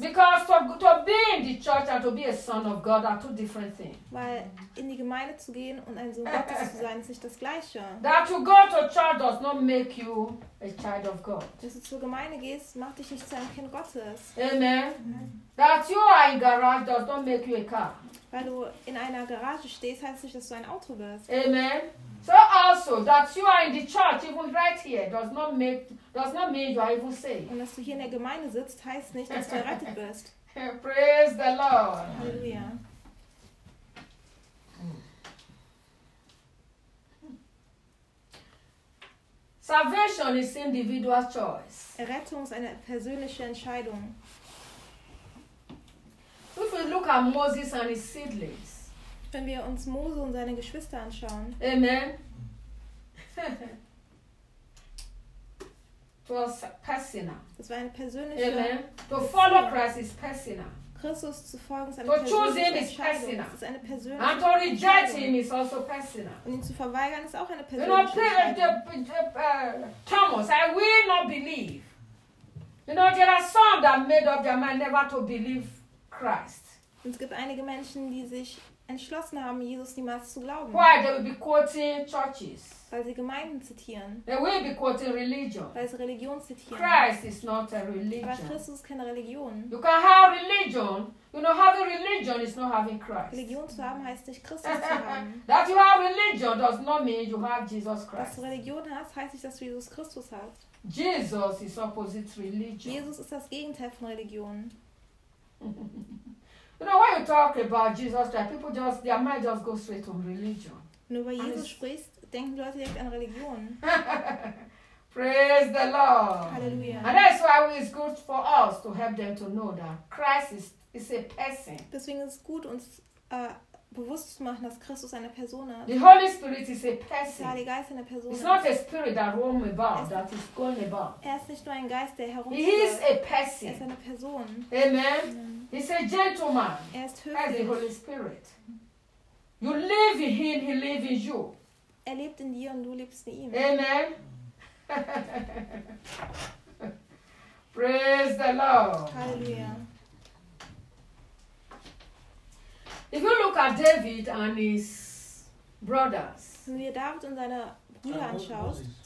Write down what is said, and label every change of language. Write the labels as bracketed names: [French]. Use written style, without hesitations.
[English] Because to be in the church and to be a son of God are two different things. [German] Weil in die Gemeinde zu gehen und ein Sohn Gottes zu sein, ist nicht das Gleiche. [English] That to go to church does not make you a child of God. [German] Dass du zur Gemeinde gehst, macht dich nicht zu einem Kind Gottes. [English] Amen. Amen. That you are in garage does not make you a car. [German] Weil du in einer Garage stehst, heißt nicht, dass du ein Auto wirst. [English] Amen. So also that you are in the church, even right here, does not mean you are even saved. [German] Und dass du hier in der Gemeinde sitzt, heißt nicht, dass du errettet wirst. [English] Praise the Lord. [German] Halleluja. [English] Salvation is individual choice. [German] Errettung ist eine persönliche Entscheidung. [English] If we look at Moses and his siblings. [German] Wenn wir uns Mose und seine Geschwister anschauen. [English] Amen. It was personal. [German] Das war eine persönliche. [English] Amen. To follow Christ is personal. [German] Christus zu folgen ist eine [English] to [German] persönliche Entscheidung. [English] And to reject him is also personal. [German] Und ihn zu verweigern ist auch eine persönliche Entscheidung. [English] Thomas, I will not believe. You know, there are some that made up their mind never to believe. [German] Und es gibt einige Menschen, die sich entschlossen haben, Jesus niemals zu glauben. [English] Why they will be quoting churches? [German] Weil sie Gemeinden zitieren. [English] They will be quoting religion. [German] Weil sie Religion zitieren. [English] Christ is not a religion. [German] Aber Christus ist keine Religion. [English] You can have religion. You know, having religion is not having Christ. [German] Religion zu haben heißt nicht Christus zu haben. [English] That you have religion does not mean you have Jesus Christ. [German] Dass du Religion hast, heißt nicht, dass du Jesus Christus hast. [English] Jesus is opposite religion. [German] Jesus ist das Gegenteil von Religion. [English] You know, when you talk about Jesus Christ, people just their mind just goes straight to religion. [German] Nur weil Jesus spricht, denken Leute direkt an Religion. [English] Praise the Lord. Hallelujah. And that's why it's good for us to help them to know that Christ is a person. [German] Deswegen ist es gut, uns bewusst zu machen, dass Christus eine Person ist. [English] The Holy Spirit is a person. [German] Der Heilige Geist eine Person. [English] It's not a spirit that roams about, that is going about. [German] Er ist nicht nur ein Geist, der herumläuft. [English] He is a person. [German] Er ist eine Person. [English] Amen. He's a gentleman. [German] Er ist höflich. [English] As the Holy Spirit. You live in him, he lives in you. [German] Er lebt in dir und du lebst in ihm. [English] Amen. Praise the Lord. Hallelujah. If you look at David and his brothers, [German] wenn ihr David und seine Brüder anschaut,